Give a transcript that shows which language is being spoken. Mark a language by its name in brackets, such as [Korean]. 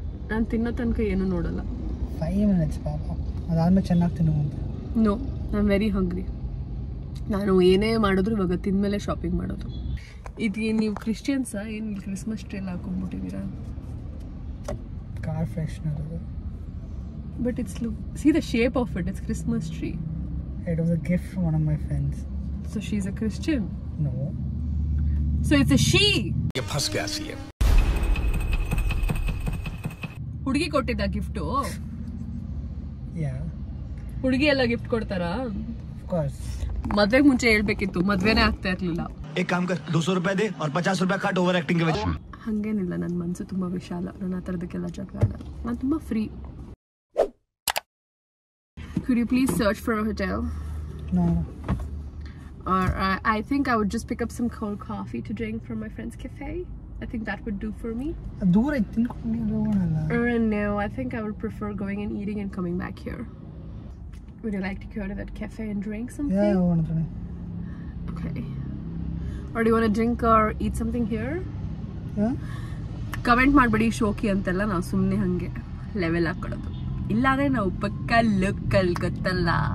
[Kannada] ನಾನು ತಿನ್ನೋ ತನಕ ಏನೂ ನೋಡಲ್ಲ. 5 ಮಿನಿಟ್ಸ್ ಪಾಪ, ಅದಾದ್ಮೇಲೆ ಚೆನ್ನಾಗಿ ತಿನ್ನು ಅಂತ. [English] No, I am very hungry. [Kannada] ನಾನು ಏನೇ ಮಾಡಿದ್ರು ಇವಾಗ ತಿಂದಮೇಲೆ ಶಾಪಿಂಗ್ ಮಾಡೋದು. ಇದು ನೀವು ಕ್ರಿಶ್ಚಿಯನ್ಸಾ? ಏನು ಕ್ರಿಸ್ಮಸ್ ಟ್ರೀ ಎಲ್ಲ ಹಾಕೊಂಡ್ಬಿಟ್ಟಿದ್ದೀರಾ? ಕಾರ್ ಫ್ರೆಶ್ನರ್ ಅದು. [English] But it's see the shape of it. It's Christmas tree. It was a gift from one of my friends. So she's a Christian. No. So it's a she. [Hindi] ये फंस गया सी है. [Kannada] ಹುಡುಗಿ ಕೊಟ್ಟಿದ್ದ gift? [English] Yeah. [Kannada] ಹುಡುಗಿ ಎಲ್ಲ gift ಕೊಡ್ತಾರಾ? [English] Of course. [Kannada] ಮದ್ವೆಗೆ ಮುಂಚೆ ಹೇಳ್ಬೇಕಿತ್ತು, ಮದ್ವೆನೇ ಆಗ್ತಾ ಇರ್ಲಿಲ್ಲ. [Hindi] एक काम कर 200 रुपए दे और 50 रुपए काट ओवर एक्टिंग के वजह. [Kannada] ಹಂಗೇನಿಲ್ಲ, ನನ್ನ ಮನಸ್ಸು ತುಂಬ ವಿಶಾಲ. ನಾನು ಆ ಥರದಕ್ಕೆಲ್ಲ ಜಗಳ ಆಡಲ್ಲ. ನಾನು ತುಂಬ free. [English] Could you please search for a hotel? No. Or I think I would just pick up some cold coffee to drink from my friend's cafe. I think that would do for me. [Kannada] ದೂರ ಐತೆ, ತಿನ್ಕೊಂಡು ಹೋಗೋಣಲ್ಲ. [English] No, I think I would prefer going and eating and coming back here. Would you like to go to that cafe and drink something? Yeah, [Kannada] ಹೋಗೋಣ. [English] Okay. Or do you want to drink or eat something here? Yeah. [Kannada] Comment ಮಾಡಬೇಡಿ ಶೋಕಿ ಅಂತೆಲ್ಲ, ನಾವು ಸುಮ್ಮನೆ ಹಾಗೆ level ಹಾಕೊಳ್ಳೋದು. ಇಲ್ಲಾಂದರೆ ನಾವು ಪಕ್ಕ ಲೋಕಲ್, ಗೊತ್ತಲ್ಲ.